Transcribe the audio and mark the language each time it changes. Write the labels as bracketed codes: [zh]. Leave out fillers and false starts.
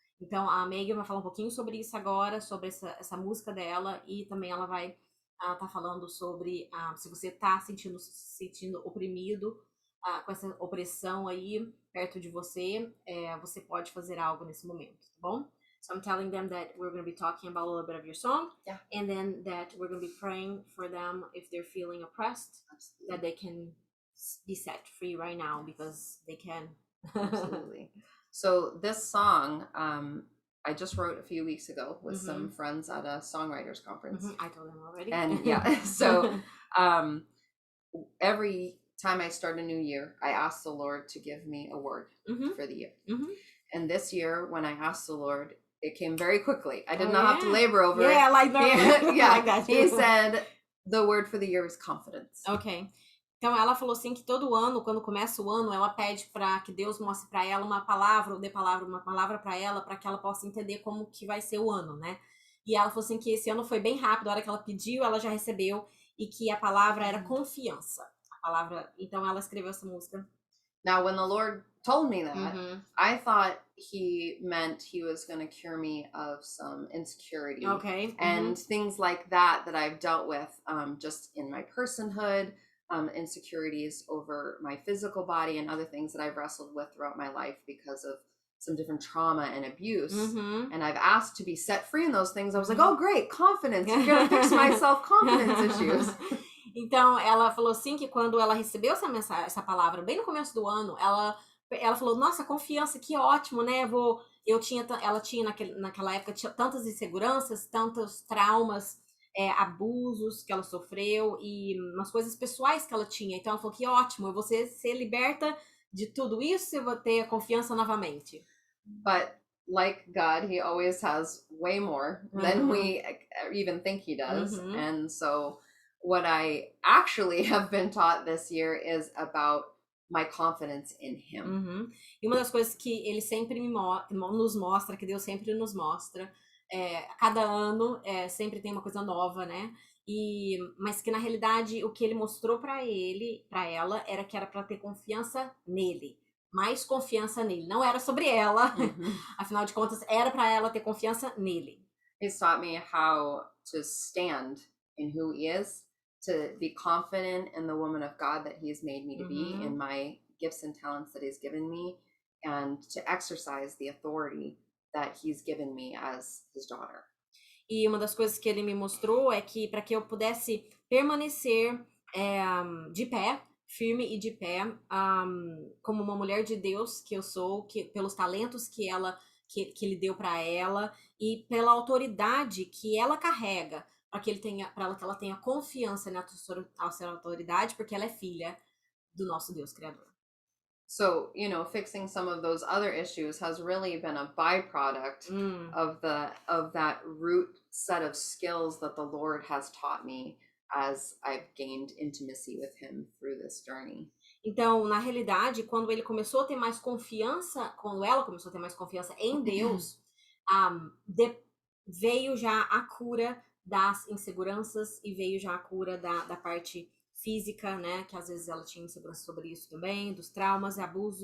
[pt] Então, a Megan vai falar um pouquinho sobre isso agora, sobre essa música dela, e também ela vai tá falando sobre se você tá sentindo oprimido com essa opressão aí perto de você, você pode fazer algo nesse momento, tá bom? [en] So I'm telling them that we're going to be talking about a little bit of your song, Yeah. and then that we're going to be praying for them if they're feeling oppressed, Absolutely. that they can be set free right now, because they can. Absolutely. So this song, I just wrote a few weeks ago with some friends at a songwriters conference. I told them already. And yeah, so every time I start a new year, I ask the Lord to give me a word for the year. And this year, when I asked the Lord, it came very quickly. I did not have to labor over it. Yeah, like that. Yeah, Like that. he said the word for the year is confidence. Ok. [pt] Então ela falou assim que todo ano, quando começa o ano, ela pede para que Deus mostre para ela uma palavra, ou dê uma palavra para ela, para que ela possa entender como que vai ser o ano, né? E ela falou assim que esse ano foi bem rápido, a hora que ela pediu, ela já recebeu, e que a palavra era confiança. A palavra, então ela escreveu essa música. [en] Now, when the Lord told me that, I thought he meant he was going to cure me of some insecurity and things like that I've dealt with just in my personhood, insecurities over my physical body and other things that I've wrestled with throughout my life because of some different trauma and abuse. And I've asked to be set free in those things. I was like, oh, great, confidence. You're going to fix my self-confidence issues. [pt] Então, ela falou assim que quando ela recebeu essa palavra, bem no começo do ano, ela falou, nossa, confiança, que ótimo, né? Ela tinha naquela época tinha tantas inseguranças, tantos traumas, abusos que ela sofreu e umas coisas pessoais que ela tinha. Então, ela falou que ótimo, você ser liberta de tudo isso e vou ter confiança novamente. [en] But like God, he always has way more than we even think he does. And so what I actually have been taught this year is about my confidence in him. [pt] E uma das coisas que ele sempre nos mostra, que Deus sempre nos mostra, a cada ano sempre tem uma coisa nova, né? Mas que na realidade o que ele mostrou para ela, era que era para ter confiança nele. Mais confiança nele. Não era sobre ela. Afinal de contas, era para ela ter confiança nele. [en] He's taught me how to stand in who he is, to be confident in the woman of God that he's made me to be, in my gifts and talents that he's given me, and to exercise the authority that he's given me as his daughter. [pt] E uma das coisas que ele me mostrou é que para que eu pudesse permanecer de pé, firme e de pé, como uma mulher de Deus que eu sou, pelos talentos que ele deu para ela e pela autoridade que ela carrega, para que ela tenha confiança na sua autoridade, porque ela é filha do nosso Deus Criador. [en] So, fixing some of those other issues has really been a byproduct of that root set of skills that the Lord has taught me as I've gained intimacy with him through this journey. [pt] Então, na realidade, quando ela começou a ter mais confiança em Deus, veio já a cura das inseguranças e veio já a cura da parte física, né, que às vezes ela tinha insegurança sobre isso também, dos traumas e abusos.